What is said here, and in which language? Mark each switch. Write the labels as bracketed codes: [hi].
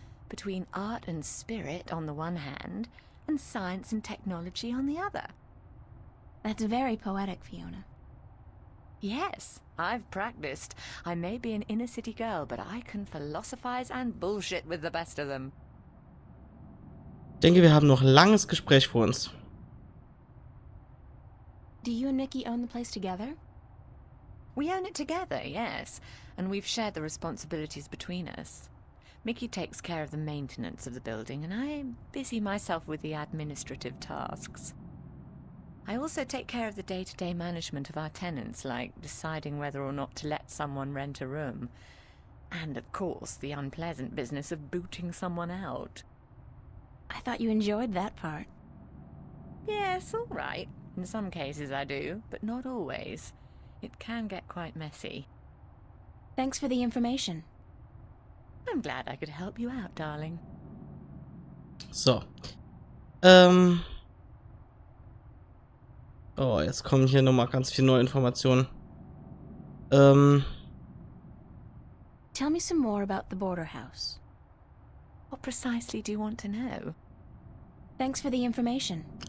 [en] Between art and spirit on the one hand, and science and technology on the other. That's very poetic, Fiona. Yes, I've practiced. I may be an inner-city girl, but I can philosophize and bullshit with the best of them. [de] Ich denke, wir haben noch ein langes Gespräch vor uns. [en] Do you and Mickey own the place together? We own it together, yes, and we've shared the responsibilities between us. Mickey takes care of the maintenance of the building, and I busy myself with the administrative tasks. I also take care of the day-to-day management of our tenants, like deciding whether or not to let someone rent a room. And, of course, the unpleasant business of booting someone out. I thought you enjoyed that part. Yes, all right. In some cases I do, but not always. It can get quite messy. Thanks for the information. I'm glad I could help you out, darling. So. [de] Oh, jetzt kommen hier nochmal ganz viele neue Informationen. [en] Tell me some more about the Border House. What precisely do you want to know? Thanks for the information.